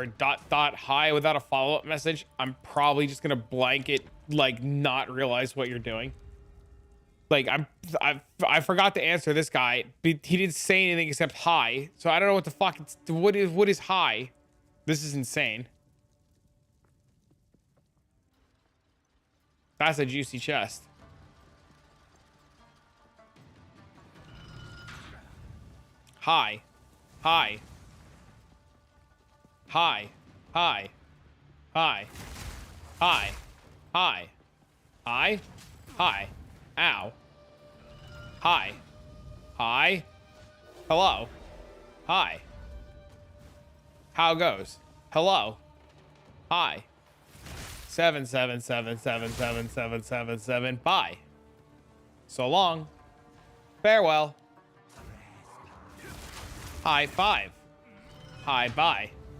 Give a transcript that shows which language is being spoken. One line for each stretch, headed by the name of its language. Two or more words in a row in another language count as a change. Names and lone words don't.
English: hi without a follow-up message, I'm probably just gonna blanket like not realize what you're doing. Like I forgot to answer this guy. He didn't say anything except hi. So I don't know what the fuck it's, what is hi? This is insane. That's a juicy chest. Hi. Hi. Hi. Hi. Hi. Hi. Hi. Hi. Hi. Ow. Hi. Hi. Hello. Hi. How goes? Hello. Hi. 777777777. Bye. So long. Farewell. High 5. Hi. Bye.